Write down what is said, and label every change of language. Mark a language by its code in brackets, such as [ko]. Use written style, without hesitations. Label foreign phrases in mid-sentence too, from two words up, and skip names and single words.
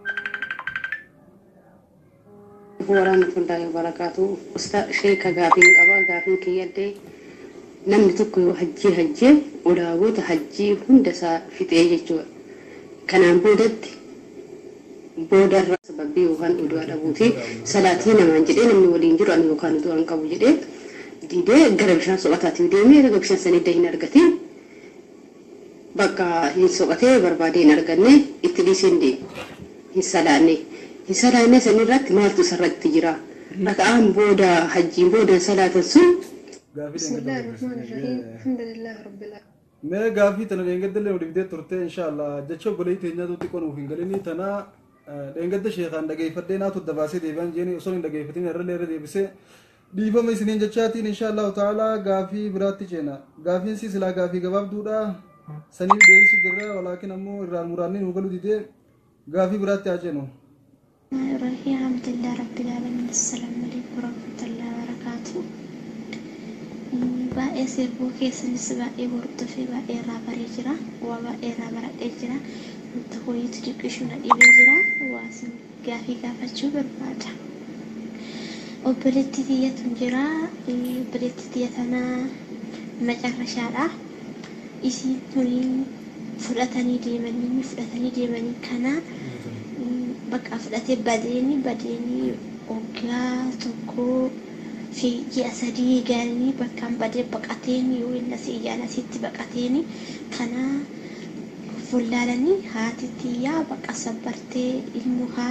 [ar] ورحمة الله وبركاته [om] ustaz sheeka gaafin qaba gaafin kiyyadde namni tokko yoo hajjii ulaagota hajjii hunda isaa fixee jechuudha kanaan boodarra sababbii yookaan uduu dhabuuti salaatii namaan jedhee namni waliin jiru ani yookaan uduu an qabu jedhee didee gara bishaan soqataatiif deemee gara bishaan sanidda hin argatiin bakka hin soqatee barbaadee hin arganne itti dhiiseen deema hin salaanne sanirratti maaltu isarratti jira raka'aan booda hajjiin booda salaatan sun [ar] بسم الله الرحمن الرحيم الحمد لله رب العالمين [om] mee gaafii tana dheengaddalee dhibdee turte inshaallah jecha obboleeyyi teenyaa tuutti qonuuf hin galinii tana dheengadda sheekaan dhageeffadhee naatu dabaasee deebi'an jeeni osoo hin dhageeffatin irra deebisee dhiifama isiniin jechaatiin [ar] إن شاء الله تعالى [om] gaafii biraatti ceena gaafiin si silaa gaafii gabaabduudha saniif deebisu jirra walaakin ammoo irraan muraanni nu galu didee gaafii biraatti haa ceenu [ar] الرحيم الحمد لله رب العالمين السلام عليكم ورحمة الله وبركاته [om] baay'ee sirbuu keessanis baay'ee hordof fi baay'ee irraa baree jira waa baay'ee irraa baradhee jira wanta ho'iitu diqqishuu na dhibee jira waasin gaafii gaafachuu barbaada obboleetti tiyyatu jira obboleetti tiyya tanaa macarrashaadha isiin tuni fudhatanii deemanii kana bakka fudhatee badeeni waggaa tokko fi ji'a sadii gaanii bakkaan badee baqateeni yoo inni asii iyyaan asitti baqateeni kana fullaalanii haati tiyyaa bakka sabbartee ilmu